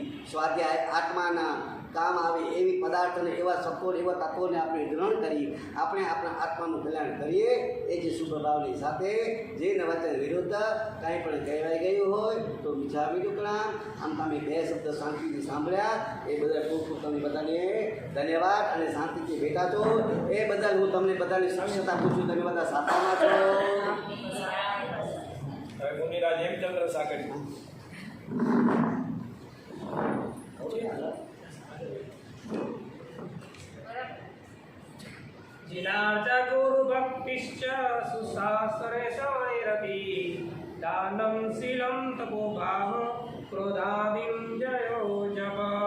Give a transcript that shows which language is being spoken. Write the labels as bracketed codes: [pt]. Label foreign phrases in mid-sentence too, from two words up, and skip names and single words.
[gu] સ્વાધ્યાય આત્માના કામ આવે એવી પદાર્થ અને એવા સત્વો એવા તત્વોને આપણે ગ્રહણ કરી આપણે આપણા આત્માનું કલ્યાણ કરીએ એ જે શુભ ભાવની સાથે જે વચન વિરુદ્ધ કાંઈ પણ કહેવાઈ ગયું હોય તો વિચારવી ટુકડા આમ તમે બે શબ્દ શાંતિથી સાંભળ્યા એ બદલ ખૂબ ખૂબ તમને બધાને ધન્યવાદ અને શાંતિથી બેઠા છો એ બદલ હું તમને બધાની સાક્ષરતા પૂછું તમે બધા સાતામાં છો. હવે મુનિરાજ હેમચંદ્ર સાગર [sa] जिनार्च गुरु भक्तिश्च सुशास्त्रे शमनिरति दानं शीलं तपो भाव क्रोधादिं जयो जप